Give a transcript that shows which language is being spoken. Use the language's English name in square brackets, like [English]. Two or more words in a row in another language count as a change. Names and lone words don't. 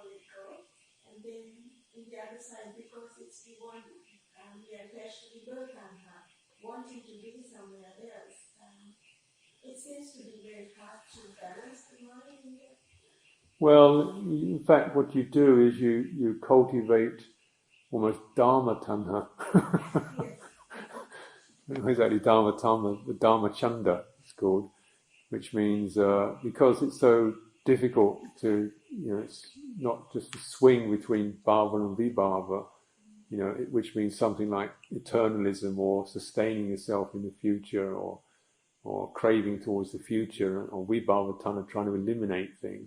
[English] And then in the other side, because it's we want, we are attached to the Vibhavatanha, wanting to be somewhere else. It seems to be very hard to balance the mind in that. Well, in fact, what you do is you cultivate almost [Pali] Dhamma tanha. [English] It's actually [Pali] Dhamma tanha, [English] the [Pali] Dhamma chanda [English] it's called, which means because it's so difficult to, it's not just a swing between bhava and vibhava, which means something like eternalism or sustaining yourself in the future or craving towards the future, or vibhava trying to eliminate things.